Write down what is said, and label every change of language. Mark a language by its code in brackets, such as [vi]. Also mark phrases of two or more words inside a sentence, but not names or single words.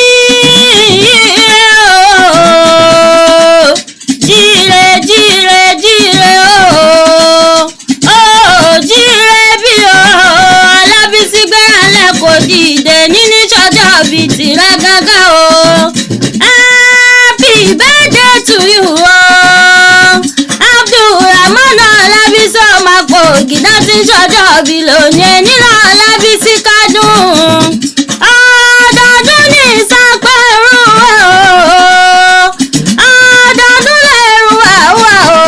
[yo] Jíire o, jíire, jíire, jíire o. Ó jíire bí o, Ọlábísí gbéra lẹ̀ kò dìde, níní sọ́jọ́ bí tìrẹ gángan o. [en] Happy birthday to you o. [yo] Abdulrahman Ọlábísí ọmọ Kogi, dá sí sọ́jọ́ bí lónìí, nílò Ọlábísí kádùn. Ọdọọdún ní ìsapẹ̀rù wà o. Ọdọọdún lẹ̀rù wà wà o.